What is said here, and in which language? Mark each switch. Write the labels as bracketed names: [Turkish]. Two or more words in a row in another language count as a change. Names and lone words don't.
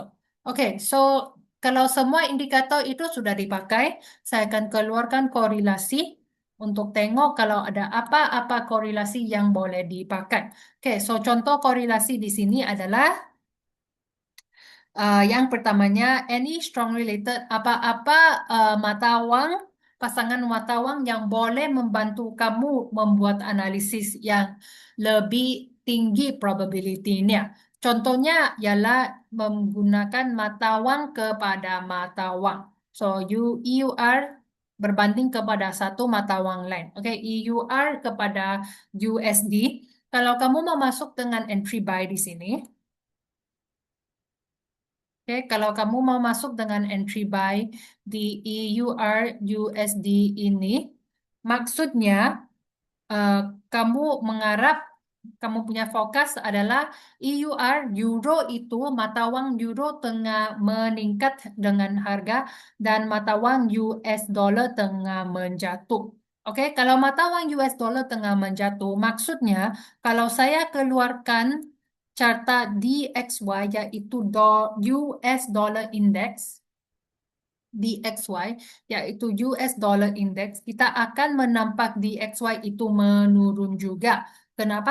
[Malay] Oke, so kalau semua indikator itu sudah dipakai, saya akan keluarkan korelasi untuk tengok kalau ada apa-apa korelasi yang boleh dipakai. Oke, so contoh korelasi di sini adalah yang pertamanya, [English] any strong related, [Malay] apa-apa mata wang, pasangan mata wang yang boleh membantu kamu membuat analisis yang lebih tinggi probability-nya. Contohnya ialah menggunakan mata wang kepada mata wang. So, EUR berbanding kepada satu mata wang lain. Oke, EUR kepada USD. Kalau kamu mau masuk dengan entry buy di sini, oke, kalau kamu mau masuk dengan entry buy di EUR USD ini, maksudnya eh, kamu mengharap kamu punya fokus adalah EUR Euro itu mata uang Euro tengah meningkat dengan harga dan mata uang US dollar tengah menjatuh. Oke, kalau mata uang US dollar tengah menjatuh, maksudnya kalau saya keluarkan carta DXY yaitu US dollar index, DXY, yaitu US Dollar Index, kita akan menampak DXY itu menurun juga. Kenapa?